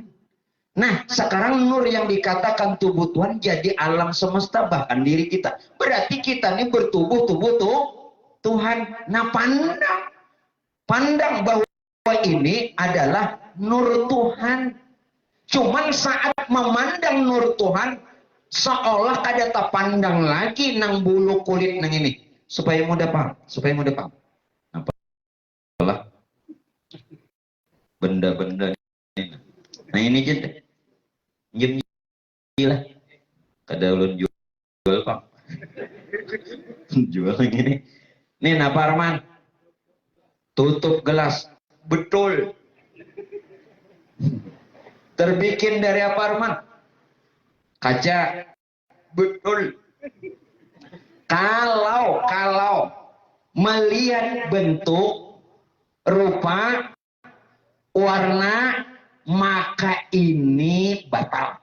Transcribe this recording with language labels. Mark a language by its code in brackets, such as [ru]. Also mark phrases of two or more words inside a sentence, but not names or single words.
[id] Nah, sekarang nur yang dikatakan tubuh Tuhan jadi alam semesta, bahkan diri kita. Berarti kita ini bertubuh Tuhan. Nah, pandang bahwa ini adalah nur Tuhan. Cuman saat memandang nur Tuhan, seolah [bjn] kada tak pandang lagi nang bulu kulit nang ini. [id] Supaya mudah paham. Apalah benda-benda ini. Nah ini jadi gila. [bjn] Kada ulun jual Pak. [id] Jual yang ini. Nih Pak Arman. Tutup gelas. Betul. Terbikin dari apa Arman? Kaca. Betul. Kalau melihat bentuk, rupa, warna, maka ini batal.